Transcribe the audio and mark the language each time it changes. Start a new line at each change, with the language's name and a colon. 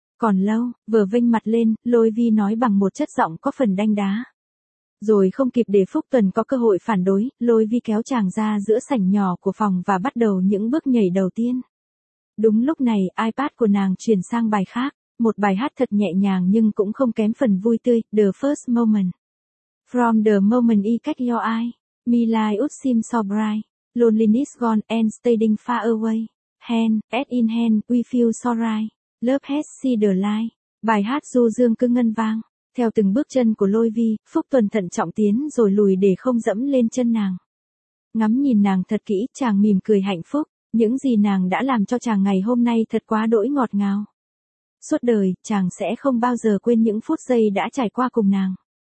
Vietnamese: Còn lâu, vừa vênh mặt lên, Lôi Vi nói bằng một chất giọng có phần đanh đá. Rồi không kịp để Phúc Tuần có cơ hội phản đối, Lôi Vi kéo chàng ra giữa sảnh nhỏ của phòng và bắt đầu những bước nhảy đầu tiên. Đúng lúc này, iPad của nàng chuyển sang bài khác, một bài hát thật nhẹ nhàng nhưng cũng không kém phần vui tươi, The First Moment.
English: From the moment I catch your eye, my life would seem so bright, loneliness gone and standing far away, hand, as in hand, we feel so right. Love has seen the light.
Vietnamese: Bài hát du dương cứ ngân vang. Theo từng bước chân của Lôi Vi, Phúc Tuần thận trọng tiến rồi lùi để không dẫm lên chân nàng. Ngắm nhìn nàng thật kỹ, chàng mỉm cười hạnh phúc. Những gì nàng đã làm cho chàng ngày hôm nay thật quá đỗi ngọt ngào. Suốt đời, chàng sẽ không bao giờ quên những phút giây đã trải qua cùng nàng.